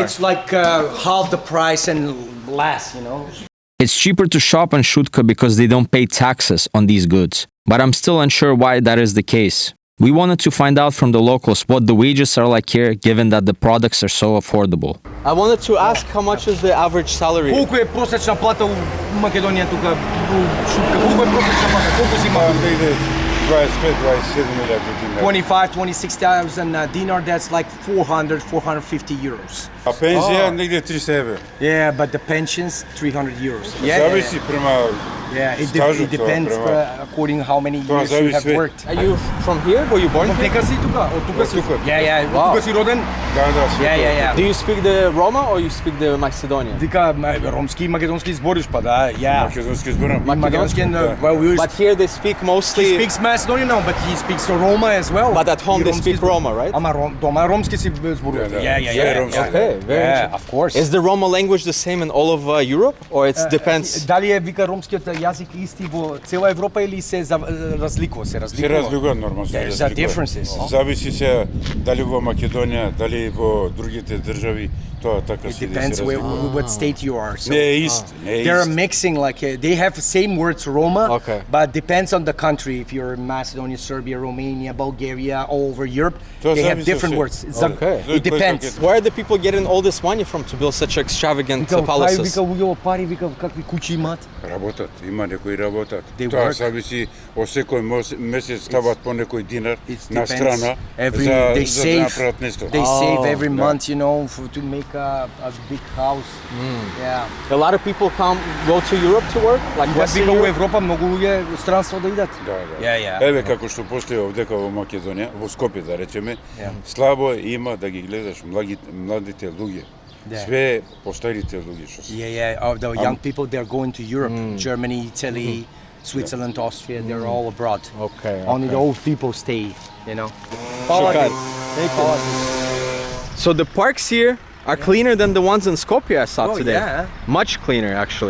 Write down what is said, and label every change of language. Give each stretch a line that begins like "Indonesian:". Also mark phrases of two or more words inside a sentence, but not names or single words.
English: It's like half the price and less, It's cheaper to shop in Šutka because they don't pay taxes on these goods, but I'm still unsure why that is the case. We wanted to find out from the locals what the wages are like here, given that the products are so affordable. I wanted to ask how much is the average salary?
Macedonian: Колку е просечна плата у Македонија тука у Шутка? Колку е просечна плата? Колку си има? 25, 26,000
English: dinar, that's like 400, 450 euros.
Macedonian: А пензија негде 300 евра.
English: Yeah, but the pensions, 300 euros.
Macedonian: Зависи према
English: Yeah, it
Macedonian: стажот,
English: depends
Macedonian: према.
English: according how many
Macedonian: Тоа
English: years you have
Macedonian: зависи.
English: worked. Are you from here? Were you born here?
Macedonian: Дека си тука? Од тука си? тука.
English: Yeah, Wow.
Macedonian: од тука си роден? Да, све
English: Yeah. Do you speak the Roma or you speak the Macedonian?
Macedonian: Вика ромски и македонски збориш, па да, yeah. Македонски зборам. Македонски, Да.
English: well, we But here they speak mostly. He speaks Macedonian now, but he speaks Roma as well. But at home
Macedonian: И
English: they
Macedonian: ромски
English: speak
Macedonian: збор-
English: Roma, right?
Macedonian: Ама дома ромски си зборуваат. Да,
English: Yeah,
Macedonian: све ромски.
English: Okay, very Yeah, interesting. of course. Is the Roma language the same in all of Europe, or it depends?
Macedonian: Дали е вика ромскиот јазик исти во цела Европа или се разликува, се Се разликува? разликува нормално.
English: There's a differences.
Macedonian: Зависи се дали во Македонија, дали во другите држави, тоа така
English: It
Macedonian: се
English: depends what state you are. So
Macedonian: Не е ист, не е
English: they're
Macedonian: ист.
English: mixing like they have the same words Roma, Okay. but depends on the country. If you're in Macedonia, Serbia, Romania, Bulgaria, all over Europe,
Macedonian: To
English: they have
Macedonian: zavisi
English: different
Macedonian: od
English: words. It's Okay. It depends. Where are the people getting all this money from to build such extravagant palaces?
Macedonian: Вика, уѓево пари, вика, какви куќи имаат. Работат. има некои работат.
English: They
Macedonian: Тоа
English: work.
Macedonian: зависи од секој месец стават по некој динар
English: It
Macedonian: на
English: depends.
Macedonian: страна
English: They
Macedonian: за да
English: save.
Macedonian: направат нешто.
English: They save every
Macedonian: да.
English: month, you know, to make a big house. Yeah. A lot of people go to Europe to work, like
Macedonian: Идат
English: Western
Macedonian: вика у
English: Europe.
Macedonian: Европа многу луѓе у странство да идат. Да.
English: Yeah.
Macedonian: Еве како што постои овдека во Македонија, во Скопје да речеме, слабо има да ги гледаш младите луѓе. Да. Све постарите луѓе што се.
English: Yeah. The young people, they're going to Europe, Germany, Italy, Switzerland, Austria. They're all abroad. Okay. Only the old people stay, you know. Shukran. So the parks here are cleaner than the ones in Skopje I saw today. Yeah. Much cleaner, actually.